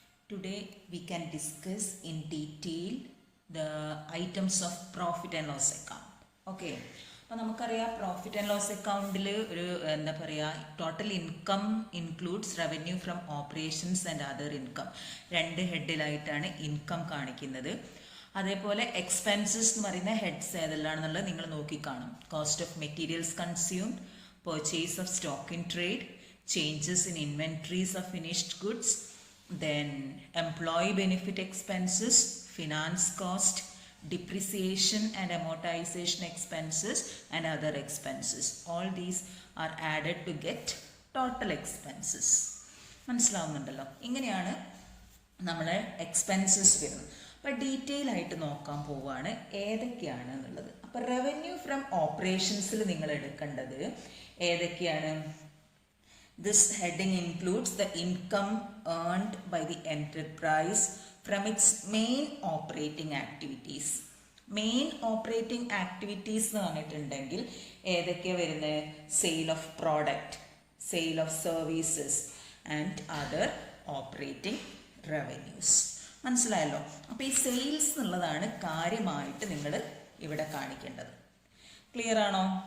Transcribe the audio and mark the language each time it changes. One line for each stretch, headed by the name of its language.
English: Today we can discuss in detail the items of profit and loss account. Okay.
Malayalam: അപ്പോൾ നമുക്കറിയാം
English: profit and loss അക്കൗണ്ടിൽ
Malayalam: ഒരു എന്താ പറയുക
English: Total income includes revenue from operations and other income.
Malayalam: രണ്ട് ഹെഡിലായിട്ടാണ് income കാണിക്കുന്നത്. അതേപോലെ എക്സ്പെൻസസ് എന്ന് പറയുന്ന ഹെഡ്സ് ഏതെല്ലാണെന്നുള്ളത് നിങ്ങൾ നോക്കിക്കാണും.
English: Cost of materials consumed, purchase of stock in trade, changes in inventories of finished goods, then employee benefit expenses, finance cost, depreciation and amortization expenses and other expenses. All these are added to get total expenses.
Malayalam: മനസ്സിലാവുന്നുണ്ടല്ലോ? ഇങ്ങനെയാണ് നമ്മളെ expenses വരുന്നത്. അപ്പോൾ detail ആയിട്ട് നോക്കാൻ പോവുകയാണ് ഏതൊക്കെയാണ് എന്നുള്ളത്. അപ്പോൾ റവന്യൂ ഫ്രം ഓപ്പറേഷൻസിൽ നിങ്ങൾ എടുക്കേണ്ടത് ഏതൊക്കെയാണ്?
English: This heading includes the income earned by the enterprise from its main operating activities. Main operating activities
Malayalam: എന്ന് പറഞ്ഞിട്ടുണ്ടെങ്കിൽ ഏതൊക്കെയാണ് വരുന്നത്?
English: Sale of product, sale of services and other operating revenues.
Malayalam: മനസ്സിലായല്ലോ? അപ്പോൾ ഈ സെയിൽസ് എന്നുള്ളതാണ് കാര്യമായിട്ട് നിങ്ങൾ ഇവിടെ കാണിക്കേണ്ടത്. ക്ലിയർ ആണോ?